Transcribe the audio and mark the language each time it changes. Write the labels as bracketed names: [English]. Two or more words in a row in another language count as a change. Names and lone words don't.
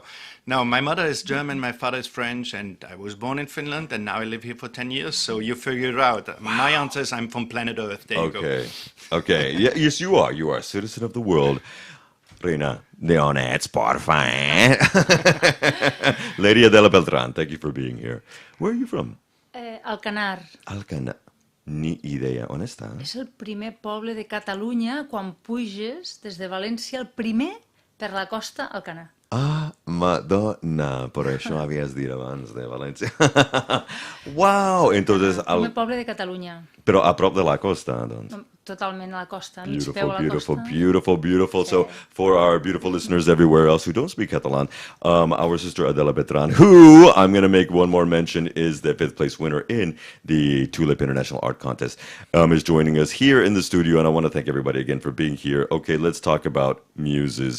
[English] Now, my mother is German, my father is French, and I was born in Finland, and now I live here for 10 years. So, you figure it out. Wow. My answer is I'm from planet Earth. There you go. Okay. Yeah, yes, you are. You are a citizen of the world. Reina on at Spotify. Lady Adela Beltran, thank you for being here. Where are you from? Alcanar. [Catalan] Alcanar. Ni idea, on està? És el primer poble de Catalunya quan puges des de València, el primer per la costa Alcanar. Ah, Madonna, por això havies dit abans de València. [Spanish] Wow! Entonces, [Catalan] El primer poble de Catalunya. Però a prop de la costa, doncs. Totalment a la costa, mig [English] Beautiful, [Catalan] peu a la [English] beautiful, [Catalan] costa. [English] beautiful, beautiful. So, for our beautiful listeners everywhere else who don't speak Catalan, our sister Adela Beltran, who I'm going to make one more mention, is the 5th place winner in the Tulip International Art Contest, is joining us here in the studio. And I want to thank everybody again for being here. Okay, let's talk about muses.